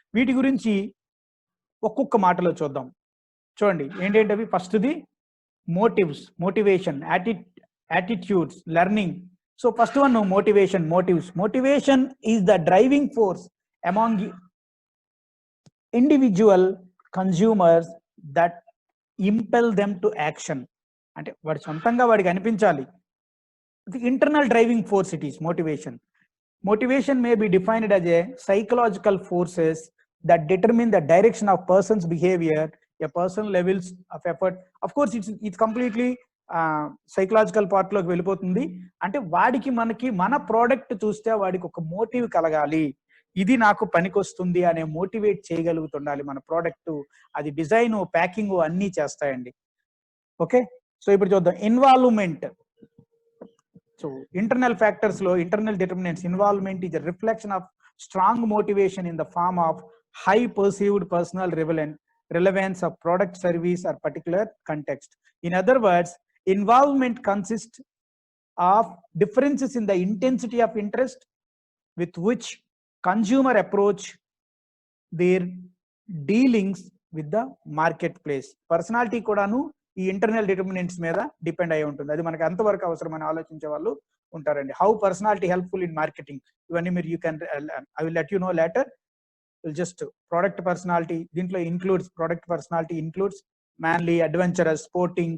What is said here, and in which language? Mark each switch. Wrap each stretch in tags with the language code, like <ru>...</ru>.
<te>వీటి గురించి ఒక్కొక్క మాటలో చూద్దాం. చూడండి ఏంటంటే ఫస్ట్ది motifs, motivation, attitudes, learning.</te> <en>So first one motivation, motives. Motivation is the driving force among individual consumers that impel them to action.</en> <te>అంటే వాడి సొంతంగా వాడికి అనిపించాలి.</te> <en>The internal driving force it is motivation. Motivation may be defined as a psychological forces that determine the direction of person's behavior, a person levels of effort. Of course it's completely psychological part</en> <te>లోకి వెళ్ళిపోతుంది. అంటే వాడికి మనకి మన product చూస్తే వాడికి ఒక motive కలగాలి, ఇది నాకు పనికొస్తుంది అనే మోటివేట్ చేయగలుగుతుండాలి మన ప్రోడక్ట్. అది డిజైన్, ప్యాకింగ్ అన్నీ చేస్తాయండి. ఓకే, సో ఇప్పుడు చూద్దాం involvement.</te> <en>So internal factors lo internal determinants, involvement is a reflection of strong motivation in the form of high perceived personal relevance of product, service or particular context. In other words, involvement consists of differences in the intensity of interest with which consumer approach their dealings with the marketplace.</en> <te>Personality kodanu ఈ internal determinants మీద depend అయి ఉంటుంది. అది మనకి ఎంతవరకు అవసరం అని ఆలోచించే వాళ్ళు ఉంటారండి.</te> <en>how personality helpful in marketing,</en> <te>ఇవన్నీ మీరు</te> <en>I will let you know later. Just product personality</en> <te>దీంట్లో</te> <en>Includes, product personality includes manly, adventurous, sporting.</en>